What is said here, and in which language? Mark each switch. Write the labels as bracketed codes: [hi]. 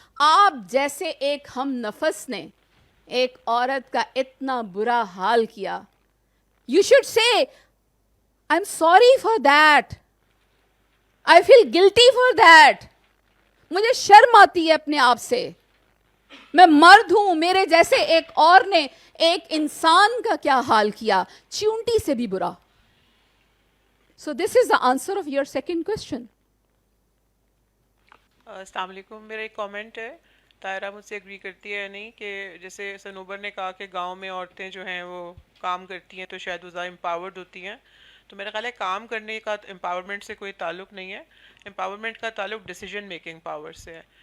[ur] آپ جیسے ایک ہم نفس نے ایک عورت کا اتنا برا حال کیا, [en] you should say I'm sorry for that, [ur] I feel guilty for that. مجھے شرم آتی ہے اپنے آپ سے, میں مرد ہوں, میرے جیسے ایک اور نے ایک انسان کا کیا حال کیا, چیونٹی سے بھی برا. [en] So this is the answer of your second question. [ur] السلام علیکم. میرا ایک کامنٹ ہے, طاہرہ مجھ سے ایگری کرتی ہے یا نہیں, کہ جیسے صنوبر نے کہا کہ گاؤں میں عورتیں جو ہیں وہ کام کرتی ہیں تو شاید وہ زیادہ امپاورڈ ہوتی ہیں. تو میرا خیال ہے کام کرنے کا امپاورمنٹ سے کوئی تعلق نہیں ہے, امپاورمنٹ کا تعلق ڈیسیجن میکنگ پاور سے ہے.